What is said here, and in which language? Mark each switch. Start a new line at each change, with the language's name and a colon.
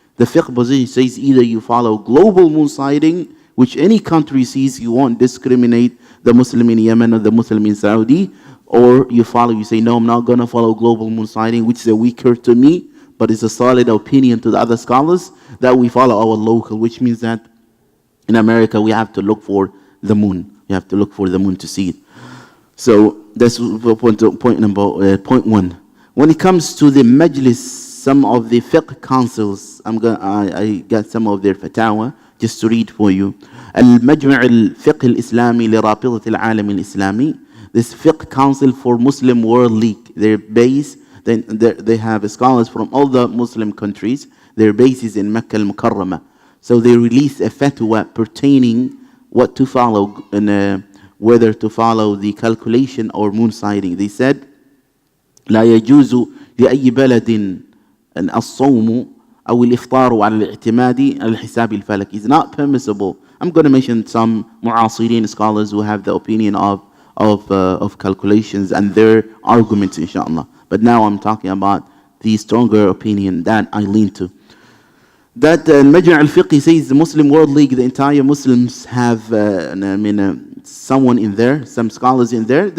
English: The fiqh position says either you follow global moon sighting, which any country sees, you won't discriminate the Muslim in Yemen or the Muslim in Saudi, or you say, no, I'm not going to follow global moon sighting, which is a weaker to me, but it's a solid opinion to the other scholars, that we follow our local, which means that in America we have to look for the moon. You have to look for the moon to see it. So that's point one. When it comes to the majlis, some of the fiqh councils, I got some of their fatawa just to read for you.
Arabic: المجمع الفقه الإسلامي لرابطة العالم الإسلامي.
English: This fiqh council for Muslim World League. Their base, they have scholars from all the Muslim countries. Their base is in Mecca al-Mukarramah. So they release a fatwa pertaining what to follow whether to follow the calculation or moon sighting. They said,
Arabic: لا يجوز لأي بلد الصوم أو الإفطار على الاعتماد على الحساب الفلكي.
English: It's not permissible. I'm going to mention some معاصرين scholars who have the opinion of calculations and their arguments, inshallah. But now I'm talking about the stronger opinion that I lean to. That Majma' al-Fiqh says the Muslim World League, the entire Muslims have someone in there, some scholars in there.